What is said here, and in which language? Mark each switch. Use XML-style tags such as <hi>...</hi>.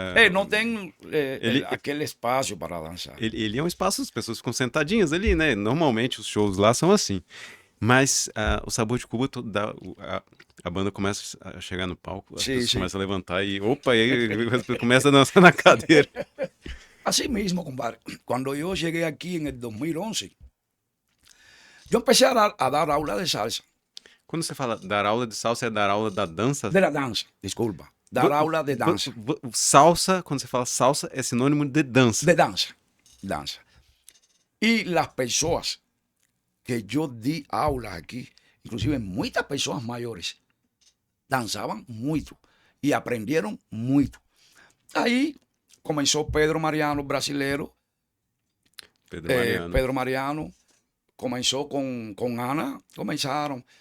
<pt>Não tem aquele espaço para dançar. ele é um espaço, as pessoas ficam sentadinhas ali, né? Normalmente os shows lá são assim. Mas o Sabor de Cuba, a banda começa a chegar no palco, as Sim, pessoas sim. começam a levantar e opa, e aí começa a dançar na cadeira.</pt> <es>Así mismo, compadre. Cuando yo llegué aquí en el 2011, yo empecé a dar aula de salsa,</es> <pt>Quando você fala dar aula de salsa, é dar aula da dança?</pt> <es>de la danza, disculpa. Dar aula de danza.</es> <pt>Salsa, quando você fala salsa, é sinônimo de dança.</pt> <es>De danza, danza. Y las personas que yo di aulas aquí, inclusive muchas personas mayores, danzaban mucho y aprendieron mucho. Ahí comenzó Pedro Mariano, brasilero. Pedro Mariano comenzó con Ana, comenzaron.</es>